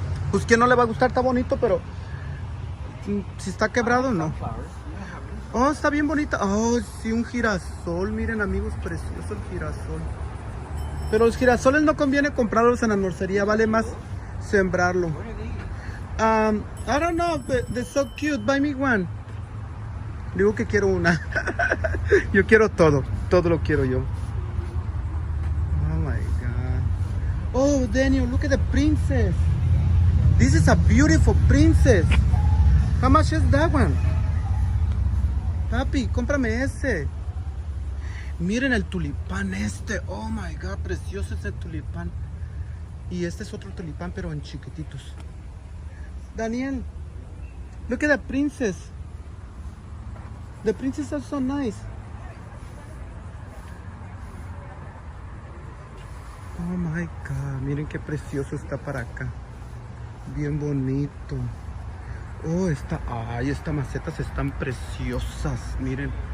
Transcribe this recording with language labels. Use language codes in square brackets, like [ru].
[es] Pues que no le va a gustar, está bonito, pero si está quebrado, no. Oh, está bien bonita. Oh, sí, un girasol. Miren, amigos, precioso el girasol. Pero los girasoles no conviene comprarlos en la nursería, vale más sembrarlo. [en] I don't know, but they're so cute. Buy me one. [es] Digo que quiero una. Yo quiero todo. Todo lo quiero yo. [en] Oh my God. Oh, Daniel, look at the princess. This is a beautiful princess. How much is that one? [es] Papi, cómprame ese. Miren el tulipán este. [en] Oh my God, [es] precioso ese tulipán. Y este es otro tulipán, pero en chiquititos. [en] Daniel, look at the princess. The princess are so nice. Oh my God, [es] miren qué precioso está para acá. Bien bonito. Oh, estas macetas están preciosas, miren.